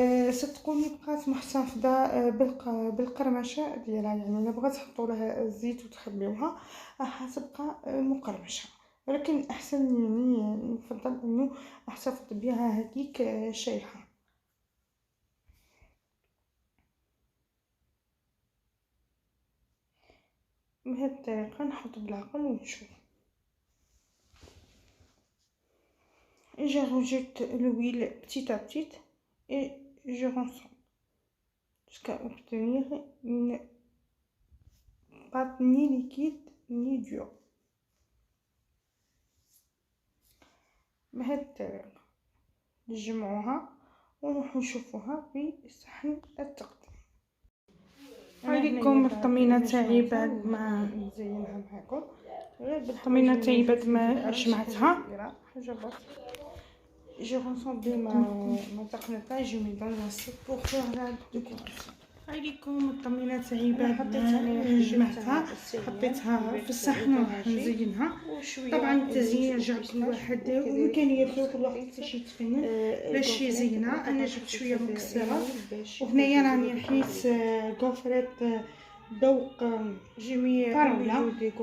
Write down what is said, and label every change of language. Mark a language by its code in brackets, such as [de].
[ar] صدقوني بقات محتفظه بالقرمشه ديالها، يعني الا بغيت تحطوا لها الزيت وتخبيوها راح تبقى مقرمشه، ولكن احسن يعني نفضل انه احتفظ بها هكيك شايحه. بهذه الطريقه نحط بالعقل ونشوف. [fr] je rajoute l'huile petit à petit et je rassemble jusqu'à obtenir une pâte ni liquide ni dure. [ar] بهذه الطريقة نجمعوها ونروح نشوفوها في صحن التقديم. هايليكم الطمينة تاعي بعد ما نزينها معاكم. الطمينة تاعي بعد ما جمعتها حاجة بسيطة. [fr] Je rassemble ma tapenade, je mets dans l'assiette pour faire la décoration. [ar] هايليكم الطمينة تاعي بعد ما جمعتها حطيتها في الصحن وراح نزينها. طبعا التزيين يرجع كل واحد وامكانياته، كل واحد كيفاش يتفنن باش يزينها. انا جبت شويه مكسرات وهنايا راني نحيس كوفريت ذوق فراولة.